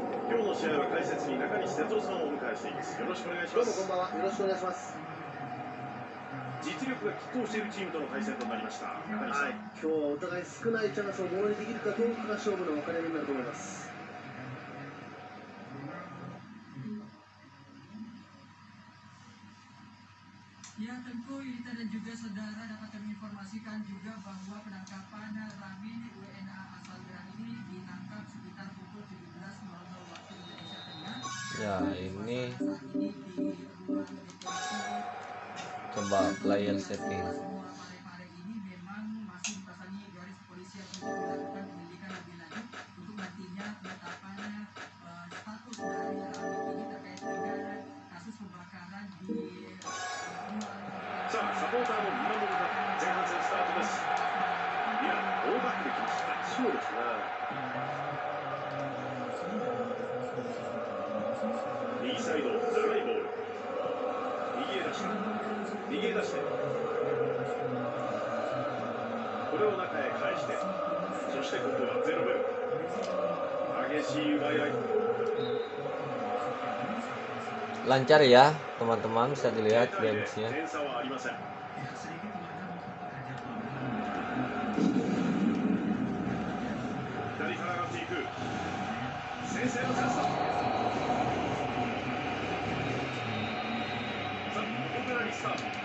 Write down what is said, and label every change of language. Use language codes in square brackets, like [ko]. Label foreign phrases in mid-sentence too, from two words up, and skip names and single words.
[ja] 今日の試合は解説に中西哲夫さんをお迎えしています。よろしくお願いします。どうもこんばんは。よろしくお願いします。実力が拮抗しているチームとの対戦となりました。中西さん、今日はお互い少ないチャンスをものにできるかどうかが勝負の分かれ目になると思います。 [id] Ya, tentu Yulita dan juga saudara dapat kami informasikan juga bahwa penangkapan Ramin WNA asal Iran ini ditangkap sekitar pukul 17.00 waktu Indonesia Tengah. Ya, ini Saat ini di ruang detensi [en] coba player setting. [id] semua Parepare ini memang masih dipasangi garis polisi untuk dilakukan penyelidikan lebih lanjut untuk nantinya penetapan status dari Ramin ini terkait dengan kasus pembakaran di ruang [ja] さあ、サポーターも見守る中、前半戦スタートです。ミラン、大バックできました。そうですね。右サイド、長いボール。右へ出して、右へ出して。これを中へ返して、そしてここはゼロベル。激しい奪い合い。 [id] Lancar ya teman-teman, bisa dilihat gamesnya. [ja] 点差はありません。 左から上がっていく。先制のチャンスだ。さあ、ここからリスタート。